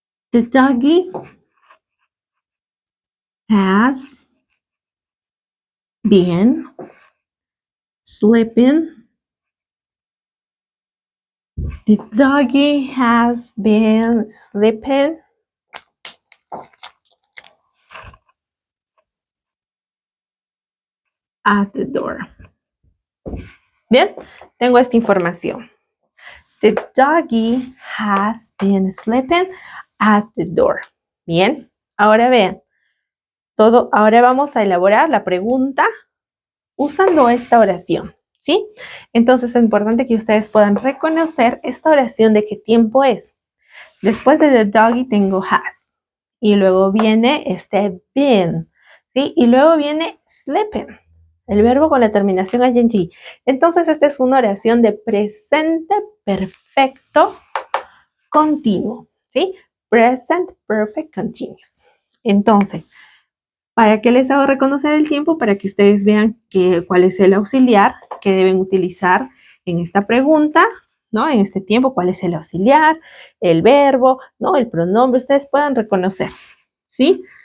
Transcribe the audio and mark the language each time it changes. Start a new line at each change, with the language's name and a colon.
English: The doggy has been sleeping. The doggy has been sleeping at the door.
Spanish: Bien, tengo esta información.
English: The doggy has been sleeping at the door.
Spanish: Bien, ahora vean. Ahora vamos a elaborar la pregunta usando esta oración, ¿sí? Entonces es importante que ustedes puedan reconocer esta oración de qué tiempo es. Después de the doggy tengo has. Y luego viene este been, ¿sí? Y luego viene sleeping, el verbo con la terminación ing. Entonces esta es una oración de presente perfecto continuo, ¿sí?
English: Present perfect continuous.
Spanish: Entonces, ¿para qué les hago reconocer el tiempo? Para que ustedes vean cuál es el auxiliar que deben utilizar en esta pregunta, ¿no? En este tiempo, ¿cuál es el auxiliar? El verbo, ¿no? El pronombre, ustedes puedan reconocer, ¿sí?